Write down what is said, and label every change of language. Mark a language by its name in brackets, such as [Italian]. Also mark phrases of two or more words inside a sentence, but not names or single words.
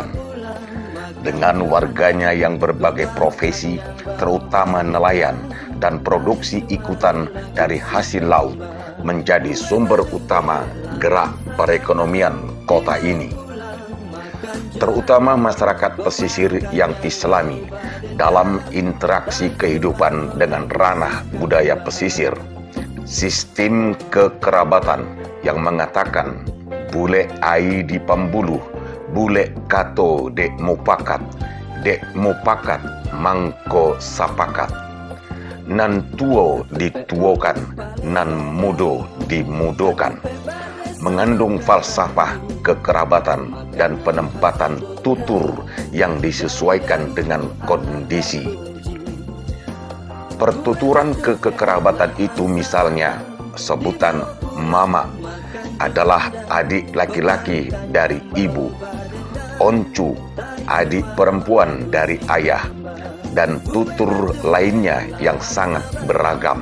[Indonesian] Dengan warganya yang berbagai profesi, terutama nelayan dan produksi ikutan dari hasil laut, menjadi sumber utama gerak perekonomian kota ini. Terutama masyarakat pesisir yang Islami dalam interaksi kehidupan dengan ranah budaya pesisir. Sistem kekerabatan yang mengatakan [Minangkabau] bule ai di pambuluh, bule kato dek mupakat mangko sapakat, nan tuo dituokan, nan mudo dimudokan, [Indonesian] mengandung falsafah kekerabatan dan penempatan tutur yang disesuaikan dengan kondisi. Pertuturan kekerabatan itu misalnya sebutan mama adalah adik laki-laki dari ibu, oncu adik perempuan dari ayah, dan tutur lainnya yang sangat beragam.